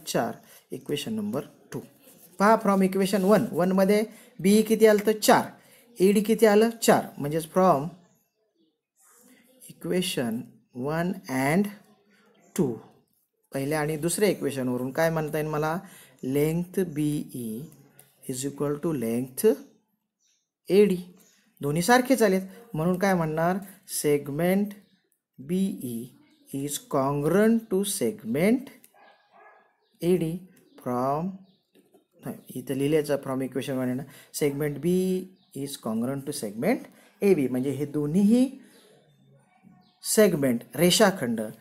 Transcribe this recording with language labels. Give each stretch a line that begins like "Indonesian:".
English: 4. Equation number 2.
Marathi: पहा,
English: from equation 1
Marathi: मध्ये बी किती आलं? तर 4. एडी किती आलं? 4. म्हणजेच
English: from equation 1 and 2
Marathi: पहिल्या आणि दुसऱ्या इक्वेशनवरून काय म्हणता येईल मला?
English: Length BE is equal to length AD.
Marathi: दोन्ही सारखेच आलेत म्हणून काय म्हणणार?
English: segment BE is congruent to segment AD from,
Marathi: इथं लिहिल्याचं
English: From equation 1 segment B is congruent to segment A B.
Marathi: म्हणजे हे दोन्हीही सेगमेंट रेषाखंड